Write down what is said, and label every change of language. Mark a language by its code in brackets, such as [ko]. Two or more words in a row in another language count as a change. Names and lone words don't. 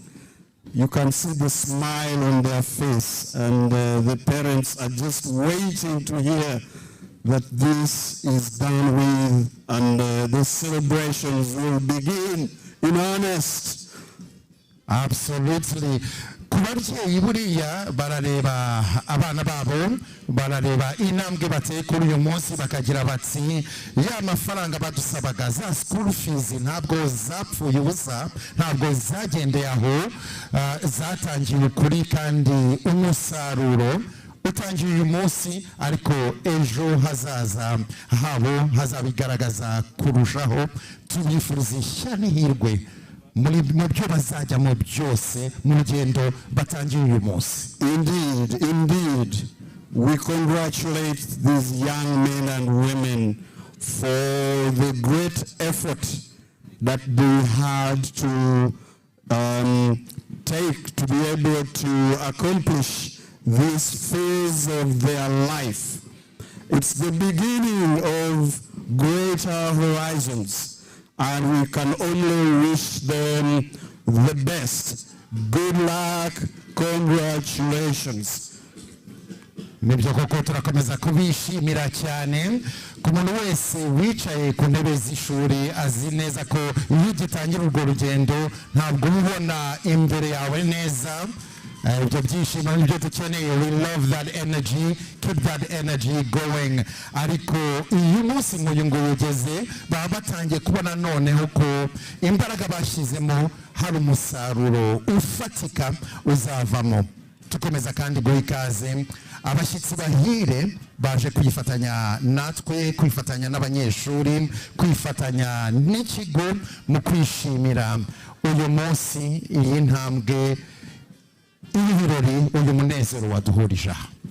[en] You can see the smile on their face, and the parents are just waiting to hear that this is done with, and the celebrations will begin in earnest. Absolutely. [rw] Kubabyeyi buriya barareba abana babo, barareba intambwe bateye kuri uyu munsi bakagira bati ya mafaranga badusabaga za [en] school fees [rw] ntabwo zapfuye ubusa, ntabwo zagendeye aho, zatangiye ukuri kandi umusaruro utangiye uyu munsi, ariko ejo hazaza habo hazabigaragaza kurushaho. Tubifuriza ishya n'ihirwe muri byo bazajyamo byose mu rugendo batangiye uyu munsi. [en] Indeed, we congratulate these young men and women for the great effort that they had to take to be able to accomplish this phase of their life. It's the beginning of greater horizons, and we can only wish them the best. Good luck, congratulations. [rw] Nibyo koko turakomeza kubishimira cyane. Ku muntu wese wicaye ku ntebe z'ishuri azi neza ko iyo ugitangira urwo rugendo ntabwo ubona imbere yawe neza. Ibyo byishimo nibyo dukeneye. [en] We love that energy, keep that energy going. [rw] Ariko uyu munsi nk'uyu nguyu ugeze baba batangiye kubona noneho ko imbaraga bashyizemo hari umusaruro ufatika uzavamo. Tukomeza kandi guha ikaze abashyitsi bahire baje kwifatanya natwe, kwifatanya n'abanyeshuri, kwifatanya n'ikigo mu kwishimira uyu munsi, iyi ntambwe, ibi birori, uyu munezero waduhurije aha.